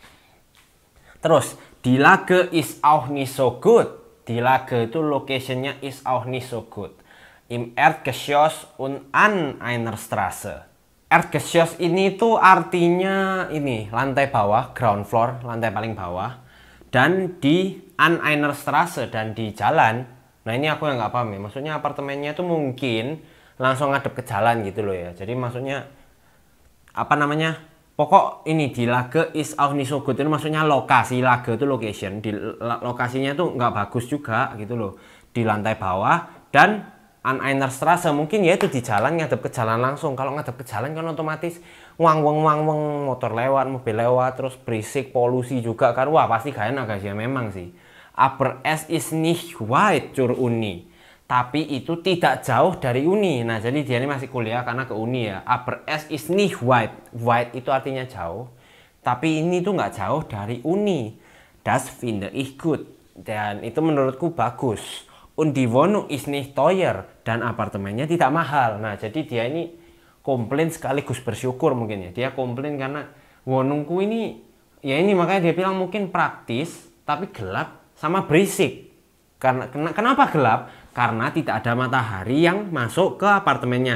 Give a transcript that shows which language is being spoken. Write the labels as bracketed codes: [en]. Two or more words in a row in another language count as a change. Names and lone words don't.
[id] Terus, [de] die Lage ist auch nicht so gut. Die Lage [id] itu locationnya [de] ist auch nicht so gut. Im Erdgeschoss und an einer Straße. [id] Erdgeschoss ini tuh artinya ini lantai bawah, [en] ground floor, [id] lantai paling bawah, dan di [de] an einer Straße [id] dan di jalan. Nah ini aku yang nggak paham ya, maksudnya apartemennya tuh mungkin langsung ngadep ke jalan gitu loh ya. Jadi maksudnya apa namanya? Pokok ini di [de] Lage ist auch nicht so gut [id] itu maksudnya lokasi, Lage itu location, di lokasinya tuh nggak bagus juga gitu loh, di lantai bawah dan [de] an einer Straße [id] mungkin ya itu di jalan ngadep ke jalan langsung. Kalau ngadep ke jalan kan otomatis wang motor lewat, mobil lewat, terus berisik, polusi juga kan. Wah pasti gak enak guys ya memang sih. [de] Aber es ist nicht weit zur Uni. [id] Tapi itu tidak jauh dari Uni. Nah jadi dia ini masih kuliah karena ke Uni ya. [de] Aber es ist nicht weit. Weit [id] itu artinya jauh. Tapi ini tuh nggak jauh dari Uni. [de] Das finde ich gut. [id] Dan itu menurutku bagus. [de] Und die Wohnung ist nicht teuer. [id] Dan apartemennya tidak mahal. Nah jadi dia ini komplain sekaligus bersyukur mungkin ya. Dia komplain karena wonungku ini, ya ini makanya dia bilang mungkin praktis, tapi gelap sama berisik. Kenapa gelap? Karena tidak ada matahari yang masuk ke apartemennya.